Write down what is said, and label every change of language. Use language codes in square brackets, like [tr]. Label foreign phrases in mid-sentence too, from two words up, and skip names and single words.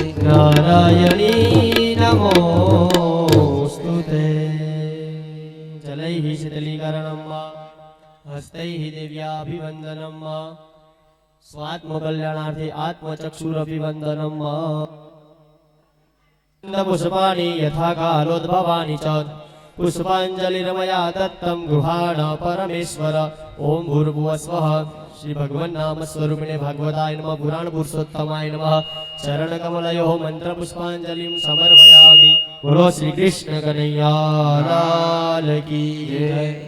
[sa] નારાયણી નમોસ્તુતે જલૈઃ શીતલીકરણં વા હસ્તૈઃ દિવ્યાભિવંદनं વા સ્વાત્મકલ્યાણાર્થે આત્મચક્ષુરભિવંદनं વા પુષ્પાणि यथा कालोद्भवानि च पुष्पाञ्जलिर्मया दत्तं गृहाण परमेश्वर ओम भूर्भुवस्वः श्री भगवन् नाम स्वरूपिणे भगवताय नमः पुराण पुरुषोत्तमाय नमः चरण कमलयोः मंत्र पुष्पांजलिं समर्पयामि [hi] बोलो श्री कृष्ण कन्हैया लाल की जय।